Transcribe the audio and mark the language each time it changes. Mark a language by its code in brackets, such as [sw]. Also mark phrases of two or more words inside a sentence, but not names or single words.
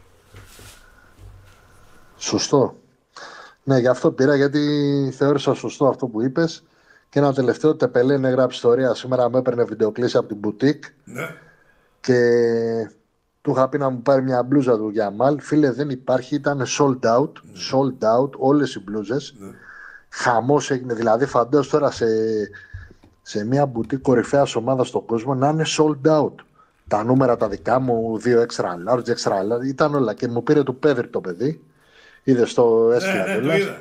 [el] Σωστό. Ναι, γι' αυτό πήρα, γιατί θεώρησα σωστό αυτό που είπες. Και ένα τελευταίο, Τεπελέ είναι γράψει ιστορία. Σήμερα με έπαιρνε βιντεοκλήση από την μπουτίκ. Ναι. Και του είχα πει να μου πάρει μια μπλούζα του Γιαμάλ. Φίλε, δεν υπάρχει, ήταν [en] sold out. Sold out [el] όλες οι μπλούζες. Χαμός έγινε. Δηλαδή, φαντάζομαι τώρα σε μια μπουτίκ κορυφαίας ομάδα στον κόσμο να είναι [en] sold out. [el] Τα νούμερα τα δικά μου, 2 [en] extra large, [el] ήταν όλα. Και μου πήρε του Πέδρη το παιδί. Είδες το έστειλα. Ναι, το είδα.